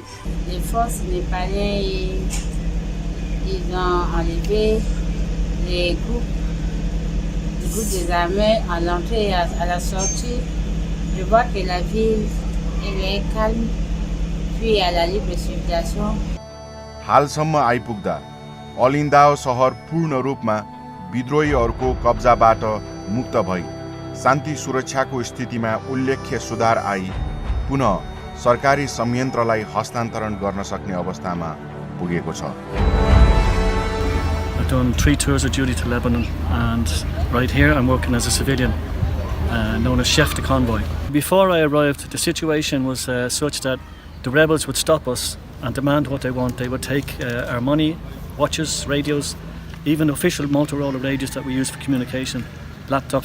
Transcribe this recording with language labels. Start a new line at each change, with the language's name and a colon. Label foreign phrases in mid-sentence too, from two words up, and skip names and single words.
French: Les forces népalaises, ils ont enlevé les groupes des armées à l'entrée et à la sortie. Je vois que la ville elle est calme, puis à la libre circulation.
Nepali: हालसम्म आइपुग्दा अलिन्दाओ सहर पूर्ण रूपमा विद्रोहीहरूको कब्जाबाट मुक्त भई शान्ति सुरक्षाको स्थितिमा उल्लेख्य सुधार आई पुनः सरकारी संयन्त्रलाई हस्तान्तरण गर्न सक्ने अवस्थामा पुगेको छ।
English: I've done 3 tours of duty to Lebanon, and right here I'm working as a civilian, known as
French: chef de convoy.
English: Before I arrived, the situation was such that the rebels would stop us and demand what they want. They would take our money, watches, radios, even official Motorola radios that we use for communication, laptops.